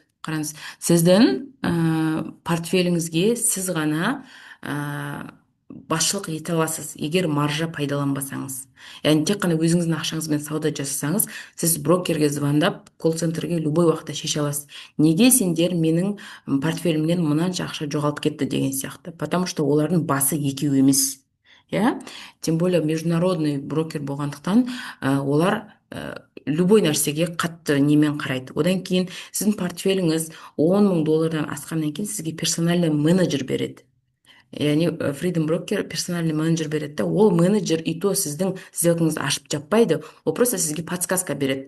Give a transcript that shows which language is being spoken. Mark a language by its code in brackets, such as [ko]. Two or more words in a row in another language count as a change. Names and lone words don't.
[kk] Қараңыз, сіздің портфеліңізге сіз ғана басшылық ете аласыз, егер маржа пайдаланбасаңыз. Яғни тек қана өзіңіздің ақшаңызбен сауда жасасаңыз, сіз брокерге звондап, колл-центрге любой уақытта шеше аласыз. Неге сендер менің портфелімнен мынанша ақша жоғалып кетті деген сияқты. [ru] Потому что [kk] олардың басы екеу емес. Иә, [ru] тем более международный брокер [kk] болғандықтан олар любой нәрсеге қатты немен қарайды. Одан кейін сіздің портфеліңіз 10 мың доллардан асқаннан кейін сізге [ru] персональный менеджер [kk] береді. Яғни Freedom Broker [ru] персональный менеджер [kk] береді да, ол менеджер [ru] и то [kk] сіздің сделкаңызды ашып жаппайды, ол просто сізге подсказка береді.